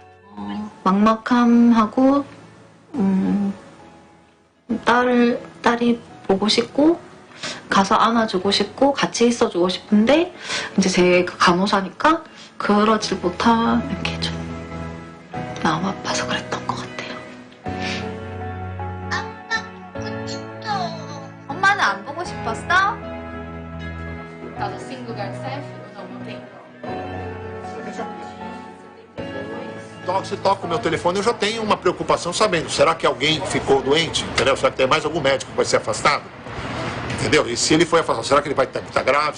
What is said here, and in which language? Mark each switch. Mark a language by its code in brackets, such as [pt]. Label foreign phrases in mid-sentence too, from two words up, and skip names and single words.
[ko] 막막함하고 딸이 보고 싶고 가서 안아주고 싶고 같이 있어주고 싶은데 이제 제가 간호사니까 그러질 못하는 게 좀 마음 아파서 그랬던 것 같아요. 엄마는 안 보고 싶었어? [pt] Cada 5 lugares serve? Não, não tem. Se toca o meu telefone, eu já tenho uma preocupação sabendo, será que alguém ficou doente? Entendeu? Será que tem mais algum médico que vai ser afastado? Entendeu? E se ele foi afastado, será que ele vai estar grave?